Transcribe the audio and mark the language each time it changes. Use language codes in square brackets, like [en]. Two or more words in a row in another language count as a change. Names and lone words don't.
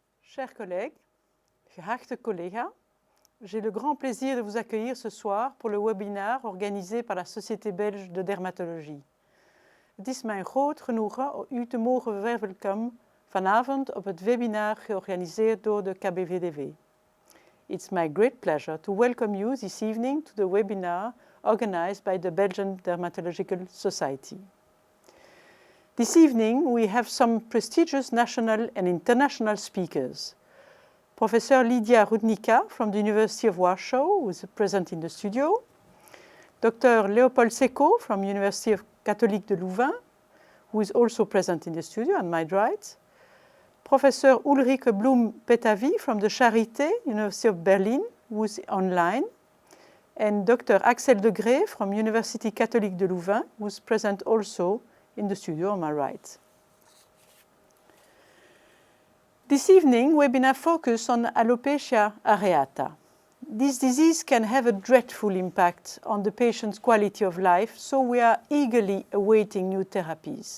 [fr] Chers collègues, [nl] geachte collega, [fr] j'ai le grand plaisir de vous accueillir ce soir pour le webinaire organisé par la Société belge de dermatologie. [nl] Het is mijn groot genoegen u te mogen verwelkomen vanavond op het webinar georganiseerd door de KBVDW. [en] It's my great pleasure to welcome you this evening to the webinar organized by the Belgian Dermatological Society. This evening we have some prestigious national and international speakers. Professor Lidia Rudnicka from the University of Warsaw, who is present in the studio. Dr. Leopold Secco from University of Catholique de Louvain, who is also present in the studio on my right. Professor Ulricke Blume-Peytavi from the Charité, University of Berlin, who is online. And Dr. Axel de Greef from University Catholique de Louvain, who is present also in the studio on my right. This evening, webinar focus on alopecia areata. This disease can have a dreadful impact on the patient's quality of life, so we are eagerly awaiting new therapies.